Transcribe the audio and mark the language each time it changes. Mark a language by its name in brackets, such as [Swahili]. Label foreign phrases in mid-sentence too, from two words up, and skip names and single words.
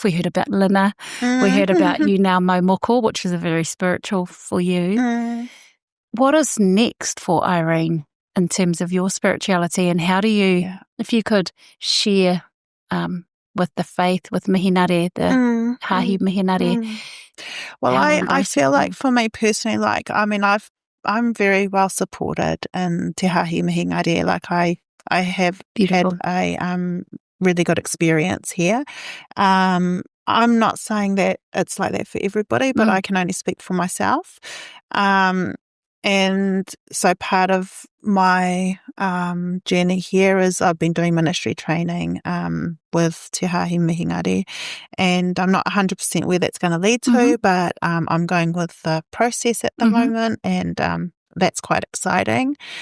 [English] We heard about Lina. We heard about you now, Maumoko, which is a very spiritual for you. What is next for Irene in terms of your spirituality, and how do you, if you could share with the faith, with mihinare, the hahi mihinare? Well, I feel like for me personally, I'm very well supported in te hahi mihinare. I have Beautiful. had a really good experience here. I'm not saying that it's like that for everybody, but I can only speak for myself. And so part of my journey here is I've been doing ministry training with Te Hahi Mihinare, and I'm not 100% where that's going to lead to, but I'm going with the process at the moment, and that's quite exciting.